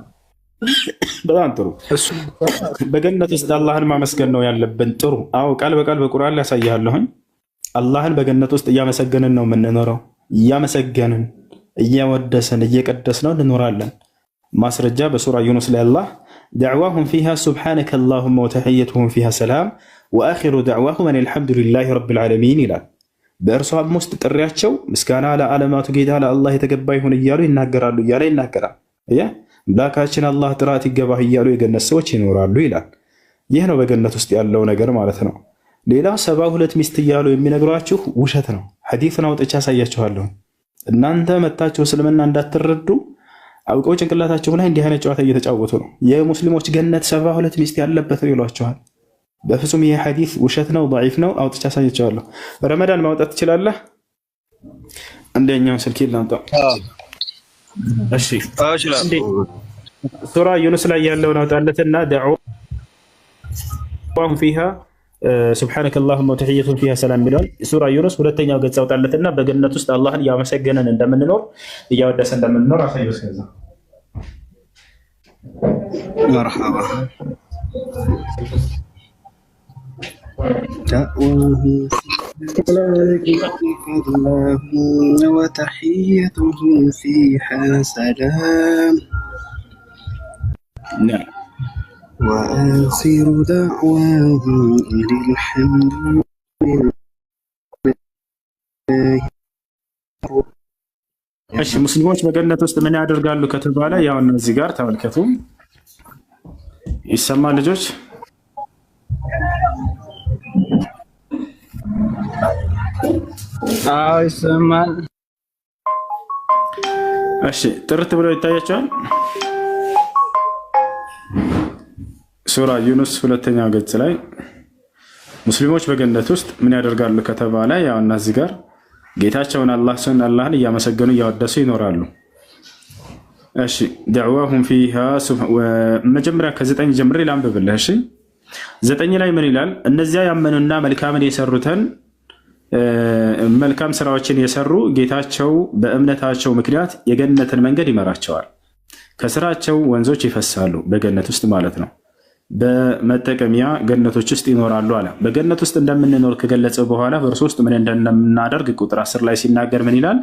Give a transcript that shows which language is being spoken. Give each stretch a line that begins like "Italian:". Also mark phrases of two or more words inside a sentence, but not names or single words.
Amharic: በጣም ጥሩ። በገነት ውስጥ አላህን ማመስገን ነው ያለብን። ጥሩ። አዎ ቃል በቃል በቁርአን ላይ ያሳያለሁኝ። አላህን በገነት ውስጥ እያመሰገንን ነው የምንኖረው። እያመሰገንን እያወደሰን እየቀደስነው እንኖራለን። ማስረጃ በሱራ ዩኑስ ላይ
Arabic: አላህ دعواهم فيها سبحانك اللهم وتحيتهم فيها سلام وآخر دعواهم أن الحمد لله رب العالمين
Amharic: ይላል። በእርሷም ውስጥ ጥሪያቸው ምስጋና ለዓለማቱ ጌታ ለአላህ የተገባ ይሁን እያሉ ይናገራሉ እያለ ይናገራል። አምላካችን አላህ ጥራት ይገባህ እያሉ የገነት ሰዎች ይኖራሉ ይላል። ይህ ነው በገነት ውስጥ ያለው ነገር ማለት ነው። ሌላው 72 ሚስት እያሉ የሚነግሯችሁ ውሸት ነው። ሐዲስን አውጥቼ አሳያችኋለሁ። እናንተ መታችሁ እስልምና እንዳትረዱ አውቀው ጭንቅላታቸው ላይ እንዲህ አይነት ጨዋታ እየተጫወቱ ነው። የሙስሊሞች ገነት 72 ሚስት ያለበት ነው ይሏቸዋል። በፍጹም ይሄ ሐዲስ ውሸት ነው፣ ضعيف ነው። አውጥቼ አሳያችኋለሁ። ረመዳን ማውጣት ትችላለህ? አንደኛው ስልክ ላምጣ። እሺ ሱራ ዩኑስ ላይ ያለውን አውጣለትና
Arabic: دعواهم فيها سبحانك اللهم وتحيتهم فيها سلام
Amharic: ሚለውን ሱራ ዩኑስ ሁለተኛው ገጽ አውጣለትና በገነት ውስጥ አላህን ያመሰገነን እንደምንኖር እያወደሰ እንደምንኖር አሳየው። ስለዚህ
Arabic: مرحبا وتحيتهم فيها سلام. نعم. وآخر دعواهم أن الحمد لله.
Amharic: እሺ ሙስሊሞች በገነት ውስጥ ምን ያደርጋሉ ከተባለ ያው እነዚህ ጋር ተመልከቱ። ይሰማል ልጆች? አዎ ይሰማል። እሺ ጥርት ብሎ ይታያቸዋል። ሱራ ዩኑስ ሁለተኛው ገጽ ላይ ሙስሊሞች በገነት ውስጥ ምን ያደርጋሉ ከተባለ ያው እነዚህ ጋር ጌታቸውን አላህን እያመሰገኑ እያወደሱ ይኖራሉ። እሺ
Arabic: دعواهم فيها
Amharic: መጀመሪያ ከ9 ጀምሬ ላንብብልህ። እሺ 9 ላይ ምን ይላል? እነዚያ ያመኑና መልካምን የሰሩትን መልካም ስራዎችን የሰሩ ጌታቸው በእምነታቸው ምክንያት የገነትን መንገድ ይመራቸዋል። ከስራቸው ወንዞች ይፈሳሉ በገነት ውስጥ ማለት ነው። በመጠቀሚያ ገነቶች ውስጥ ይኖራሉ አለ። በገነት ውስጥ እንደምንኖር ከገለጸ በኋላ በእርሱ ውስጥ ምን እንደምናደርግ ቁጥር 10 ላይ ሲናገር ምን ይላል?